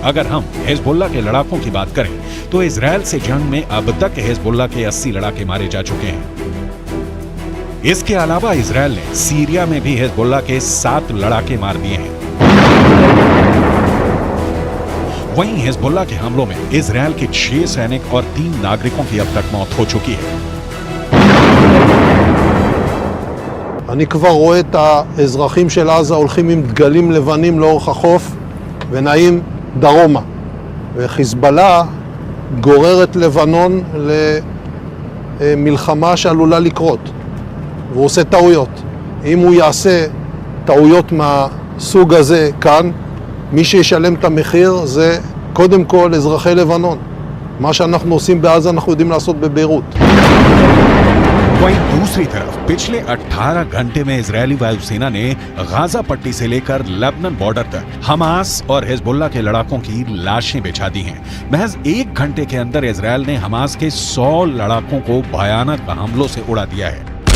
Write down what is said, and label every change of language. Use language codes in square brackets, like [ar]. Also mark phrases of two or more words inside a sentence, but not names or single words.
[hi] अगर हम हिजबुल्लाह के लड़ाकों की बात करें तो इजरायल से जंग में अब तक हिजबुल्लाह के 80 लड़ाके मारे जा चुके हैं। इसके अलावा इजरायल ने सीरिया में भी हिजबुल्लाह के 7 लड़ाके मार दिए हैं। वहीं हिजबुल्लाह के हमलों में इजरायल के 6 सैनिक और 3 नागरिकों की अब तक मौत हो चुकी है। [he] אני כבר רואה את האזרחים של עזה הולכים עם דגלים לבנים לאורך החוף ונעים דרומה. וחיזבאללה גורר את לבנון למלחמה שעלולה לקרות. והוא עושה טעויות. אם הוא יעשה טעויות מהסוג הזה כאן, מי שישלם את המחיר זה קודם כל אזרחי לבנון. מה שאנחנו עושים בעזה אנחנו יודעים לעשות בביירות. [hi] वहीं दूसरी तरफ पिछले 18 घंटे में इजरायली वायुसेना ने गाजा पट्टी से लेकर लेबनान बॉर्डर तक हमास और हिजबुल्लाह के लड़ाकों की लाशें बिछा दी हैं। महज 1 घंटे के अंदर इजरायल ने हमास के 100 लड़ाकों को भयानक हमलों से उड़ा दिया है।